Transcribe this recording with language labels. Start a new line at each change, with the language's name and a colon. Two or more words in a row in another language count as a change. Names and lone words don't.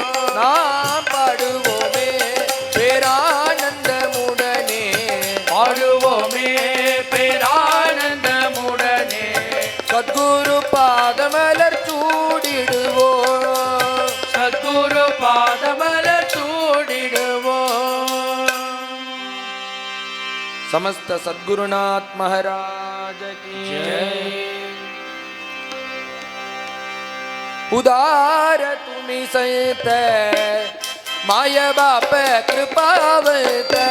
Tamil: நாம் பாடுவோமே பேரானந்தமுடனே, பாடுவோமே பேரானந்தமுடனே. சத்குரு பாதமலர் சூடிடுவோம். சத்குரு பாதமலர் சூடிடுவோம்.
Hindi: समस्त सद्गुरुनाथ महाराज की जय.
Marathi: उदार तुम्ही संत माय बाप कृपावत.